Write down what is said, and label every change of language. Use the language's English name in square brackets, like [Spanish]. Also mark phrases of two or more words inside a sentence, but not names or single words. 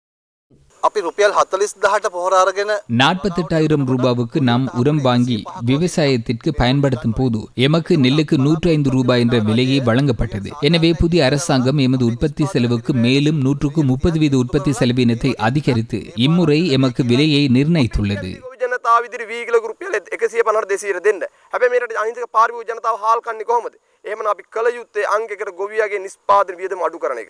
[Tamil] 48,000 ரூபாவுக்கு நாம் உரம் வாங்கி விவசாயத்திற்கு பயன்படுத்தும் போது எமக்கு நெல்லுக்கு 105 ரூபாய் என்ற விலையை வழங்கப்பட்டது. எனவே புதிய அரசாங்கம் எமது உற்பத்தி செலவுக்கு மேலும் 100க்கு 30 வீத உற்பத்தி செலவினத்தை அதிகரித்து இம்முறை எமக்கு விலையை நிர்ணயித்துள்ளது. [Sinhala] ජනතාව ඉදිරි වී කිලෝ රුපියල් 150 200 දෙන්න. හැබැයි මේ රටේ අනිත් පාරිභෝගික ජනතාව හාල් කන්නේ කොහොමද? එහෙමනම් අපි කල යුත්තේ අංකයකට ගොවියාගේ නිෂ්පාදන වියදම අඩු කරන එක.